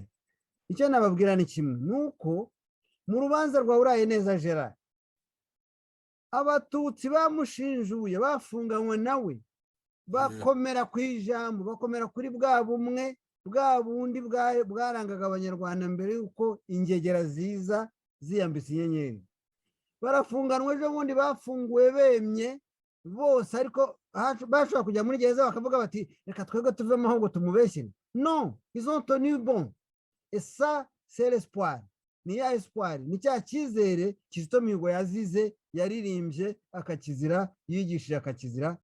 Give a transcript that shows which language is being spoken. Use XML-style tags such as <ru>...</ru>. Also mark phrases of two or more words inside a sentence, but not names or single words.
<rw>Icyo nababwira ni kimwe, nuko mu rubanza rwa Urayeneza Gerard abatutsi bamushinjuye bafunganywe nawe bakomera ku ijambo, bakomera kuri bwa bumwe bwa bundi bwarangaga abanyarwanda mbere yuko ingegera ziza ziyambitse inyenyeri. Barafunganwe ejo bundi bafunguwe bemye bose, ariko bashobora kujya muri gereza bakavuga bati reka twebwe tuvemo ahubwo tumubeshyire.</rw> <fr>Non, ils ont tenu bon. Et ça c'est l'espoir.</fr> <rw>Ni ya espoir, ni cya cyizere Kizito Mihigo yazize, yaririmbye akakizira, yigishije akakizira,</rw>